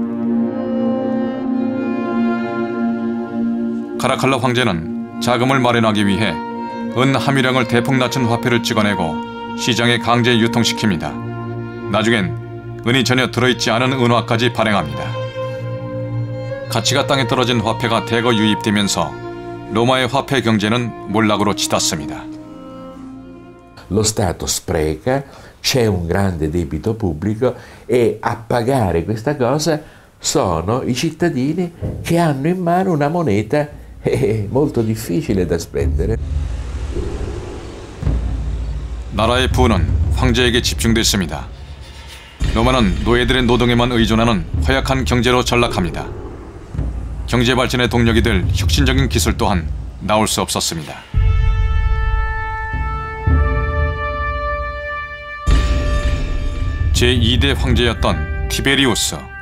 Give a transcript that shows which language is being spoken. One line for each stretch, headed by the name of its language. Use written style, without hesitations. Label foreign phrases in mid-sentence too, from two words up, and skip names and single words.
Korean: 카라칼라 황제는 자금을 마련하기 위해 은 함유량을 대폭 낮춘 화폐를 찍어내고 시장에 강제 유통시킵니다. 나중엔 은이 전혀 들어있지 않은 은화까지 발행합니다. 가치가 땅에 떨어진 화폐가 대거 유입되면서 로마의 화폐 경제는 몰락으로 치닫습니다.
Italian: Lo Stato spreca, c'è un grande debito pubblico e a pagare questa cosa sono i cittadini che hanno in mano una moneta molto difficile da spendere.
Korean: 나라의 부는 황제에게 집중됐습니다. 로마는 노예들의 노동에만 의존하는 허약한 경제로 전락합니다. 경제 발전의 동력이 될 혁신적인 기술 또한 나올 수 없었습니다. 제2대 황제였던 티베리우스.